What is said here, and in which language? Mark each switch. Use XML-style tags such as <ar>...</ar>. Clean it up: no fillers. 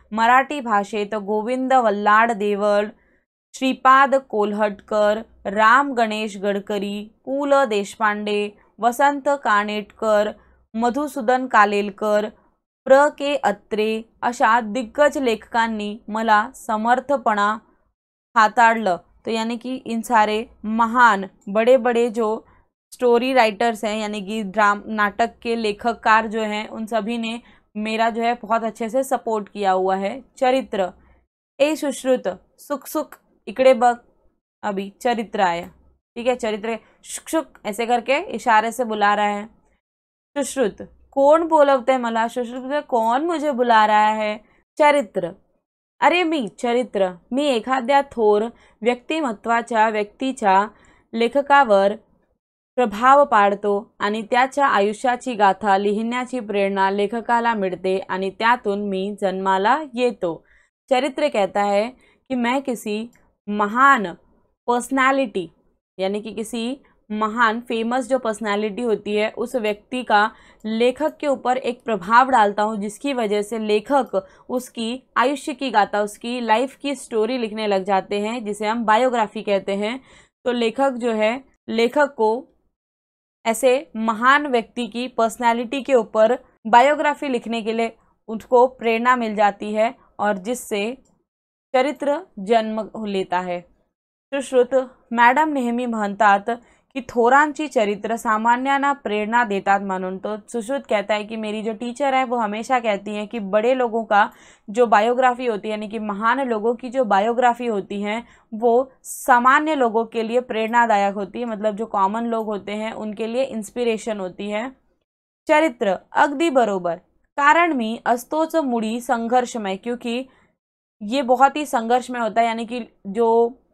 <mr>मराठी भाषेत गोविंद वल्लाड देवळ, श्रीपाद कोल्हटकर, राम गणेश गडकरी, पु ल देशपांडे, वसंत कानेटकर, मधुसूदन कालेलकर, प्र के अत्रे अशा दिग्गज लेखकांनी मला समर्थपणा हाताळलं।</mr> <hi>तो यानी कि इन सारे महान बड़े बड़े जो स्टोरी राइटर्स हैं, यानी कि नाटक के लेखककार जो हैं, उन सभी ने मेरा जो है बहुत अच्छे से सपोर्ट किया हुआ है। चरित्र,</hi> <mr>ए सुश्रुत सुख सुख इकड़े बग,</mr> <hi>अभी चरित्र आया, ठीक है, चरित्र शुक शुक ऐसे करके इशारे से बुला रहा है। सुश्रुत,</hi> <mr>कौन बोलवते मला?</mr> <hi>सुश्रुत, कौन मुझे बुला रहा है?</hi> <mr>चरित्र, अरे मी चरित्र, मी एखाद्या थोर व्यक्तिमत्वाच्या व्यक्तीच्या लेखकावर प्रभाव पाडतो आणि त्याच्या आयुष्याची गाथा लिहिण्याची प्रेरणा लेखकाला मिळते आणि त्यातून मी जन्माला येतो।</mr> <hi>चरित्र कहता है कि मैं किसी महान पर्सनालिटी, यानी कि किसी महान फेमस जो पर्सनालिटी होती है उस व्यक्ति का लेखक के ऊपर एक प्रभाव डालता हूँ, जिसकी वजह से लेखक उसकी आयुष्य की गाथा, उसकी लाइफ की स्टोरी लिखने लग जाते हैं, जिसे हम बायोग्राफी कहते हैं। तो लेखक जो है, लेखक को ऐसे महान व्यक्ति की पर्सनालिटी के ऊपर बायोग्राफी लिखने के लिए उसको प्रेरणा मिल जाती है, और जिससे चरित्र जन्म लेता है।</hi> <mr>सुश्रुत, मॅडम नेहमी म्हणतात कि थोरांची चरित्र सामान्यांना प्रेरणा देतात म्हणून।</mr> <hi>तो सुश्रुत कहता है कि मेरी जो टीचर है वो हमेशा कहती हैं कि बड़े लोगों का जो बायोग्राफी होती है, यानी कि महान लोगों की जो बायोग्राफी होती है वो सामान्य लोगों के लिए प्रेरणादायक होती है, मतलब जो कॉमन लोग होते हैं उनके लिए इंस्पिरेशन होती है। चरित्र,</hi> <mr>अगदी बरोबर, कारण मी असतोच मुळी संघर्षमय,</mr> <hi>क्योंकि ये बहुत ही संघर्ष में होता है, यानी कि जो</hi>